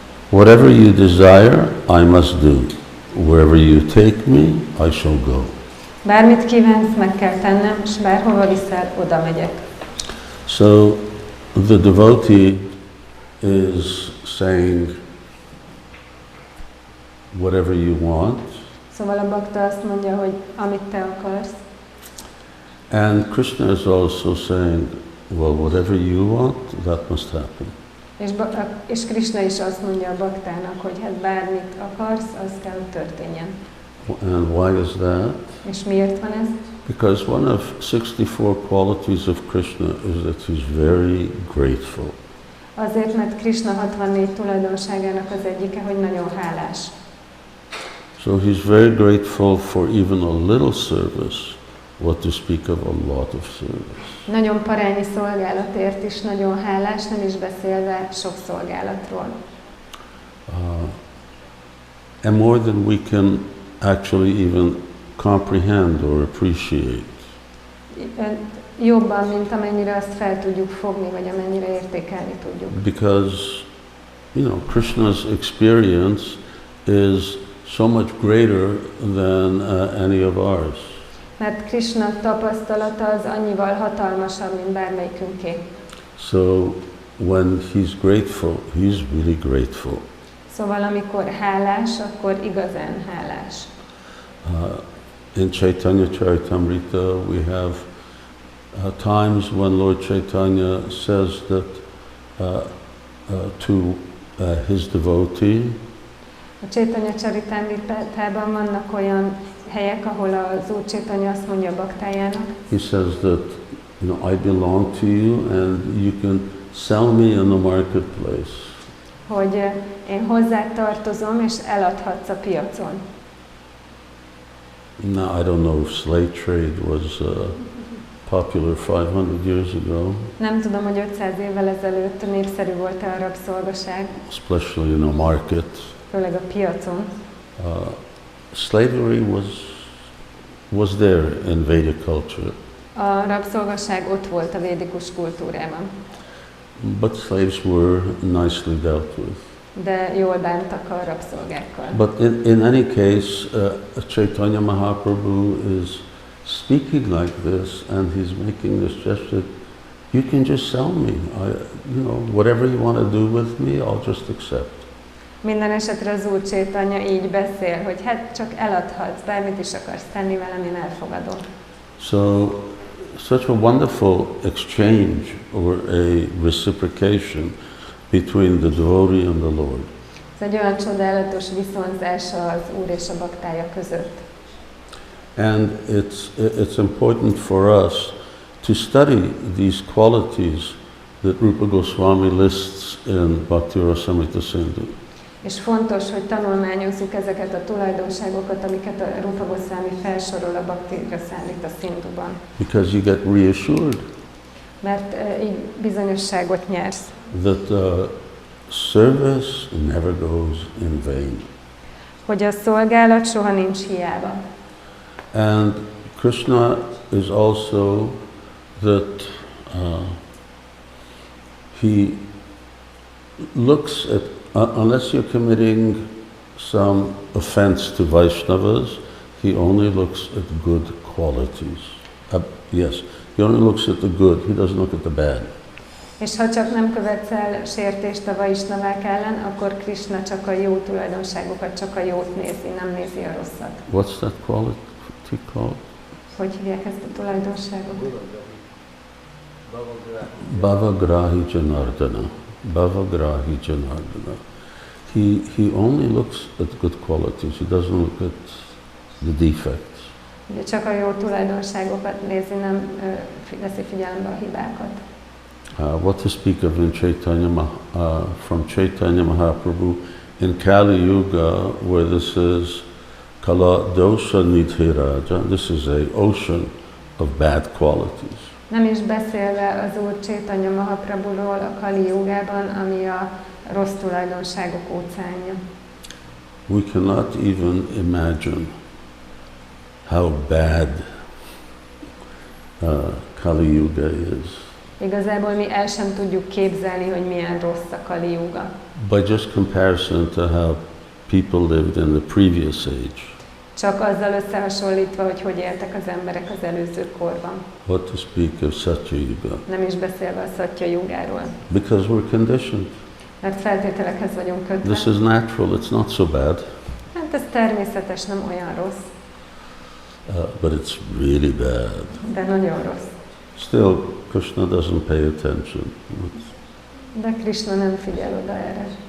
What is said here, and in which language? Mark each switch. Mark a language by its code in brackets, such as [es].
[en] Whatever you desire, I must do. Wherever you take me, I shall go. [hu] Bármit kívánsz, meg kell tennem, és bárhova viszel, oda megyek. [en] So the devotee is saying, whatever you want. [hu] Szóval a bakta azt mondja, hogy amit te akarsz. [en] And Krishna is also saying, well, whatever you want, that must happen. [hu] És Krishna is azt mondja a baktának, hogy hát bármit akarsz, az kell, hogy történjen. [en] And why is that? [hu] És miért van ez? [en] Because one of 64 qualities of Krishna is that he's very grateful. [hu] Azért, mert Krishna 64 tulajdonságának az egyike, hogy nagyon hálás. [en] So he's very grateful for even a little service, what to speak of a lot of service. [hu] Nagyon parányi szolgálatért is nagyon hálás, nem is beszélve sok szolgálatról. [en] And more than we can actually even comprehend or appreciate. [hu] Jobban, mint amennyire azt fel tudjuk fogni, vagy amennyire értékelni tudjuk. [en] Because, you know, Krishna's experience is so much greater than any of ours. [hu] Mert Krishna tapasztalata az annyival hatalmasabb, mint bármelyikünké. [en] So when he's grateful, he's really grateful. [hu] Szóval amikor hálás, akkor igazán hálás. [en] In Chaitanya Charitamrita we have times when Lord Chaitanya says that to his devotee. [hu] A Chaitanya Charitamritában vannak olyan helyek, ahol az Úr Chaitanya azt mondja a baktájának. [en] He says that, you know, I belong to you and you can sell me in the marketplace. [hu] Hogy én hozzád tartozom és eladhatsz a piacon. [en] Now I don't know if slave trade was popular 500 years ago. [hu] Nem tudom, hogy 500 évvel ezelőtt népszerű volt a rabszolgaság. [en] Especially in a market. [hu] Főleg a piacon. [en] Slavery was there in Vedic culture. [hu] A rabszolgaság ott volt a védikus kultúrában. [en] But slaves were nicely dealt with. [hu] De jól bántak a rabszolgákkal. [en] But in any case, Chaitanya Mahaprabhu is speaking like this, and he's making this gesture. You can just sell me. Whatever you want to do with me, I'll just accept. [hu] Minden esetre az Úr Chaitanya így beszél, hogy hát csak eladhatsz, bármit is akarsz tenni velem, én elfogadom. [en] So, such a wonderful exchange or a reciprocation between the devotee and the Lord. [hu] Ez egy olyan csodálatos viszonzása az Úr és a baktája között. [en] And it's important for us to study these qualities that Rupa Goswami lists in Bhakti Rasamrita Sindhu. [hu] És fontos, hogy tanulmányozzuk ezeket a tulajdonságokat, amiket a Rupa Goswami felsorol a Bhakti Rasamrita Sindhuban. [en] Because you get reassured. [hu] Mert így bizonyosságot nyersz. [en] That service never goes in vain. [hu] Hogy a szolgálat soha nincs hiába. [en] And Krishna is also that he looks at, unless you're committing some offense to Vaishnavas, he only looks at good qualities. Yes, he only looks at the good, he doesn't look at the bad. [hu] És ha csak nem követsz el sértést a vaisnavák ellen, akkor Krishna csak a jó tulajdonságokat, csak a jót nézi, nem nézi a rosszat. [en] What's that quality called? [hu] Hogy hívják ezt a tulajdonságot? [sa] Bhavagrahi Janardana. Bhavagrahi Janardana. [en] He only looks at good qualities, he doesn't look at the defects. [hu] Ugye csak a jó tulajdonságokat nézi, nem veszi figyelembe a hibákat. [en] What to speak of in Chaitanya, from Chaitanya Mahaprabhu in Kali Yuga, where this is Kala Dosha Nidhiraja, this is an ocean of bad qualities. [hu] Nem is beszélve az Úr Chaitanya Mahaprabhuról a Kali Jugában, ami a rossz tulajdonságok óceánja. [en] We cannot even imagine how bad Kali Yuga is. [hu] Igazából mi el sem tudjuk képzelni, hogy milyen rossz a Kali Yuga. [en] By just comparison to how people lived in the previous age. [hu] Csak azzal összehasonlítva, hogy éltek az emberek az előző korban. [en] What to speak of Satya Yuga? [hu] Nem is beszélve a Satya Yugáról. [en] Because we're conditioned. [hu] Mert feltételekhez vagyunk kötve. [en] This is natural, it's not so bad. [hu] Hát ez természetes, nem olyan rossz. [en] But it's really bad. [hu] De nagyon rossz. [en] Still, Krishna doesn't pay attention. [hu] De Krishna nem figyel oda erre.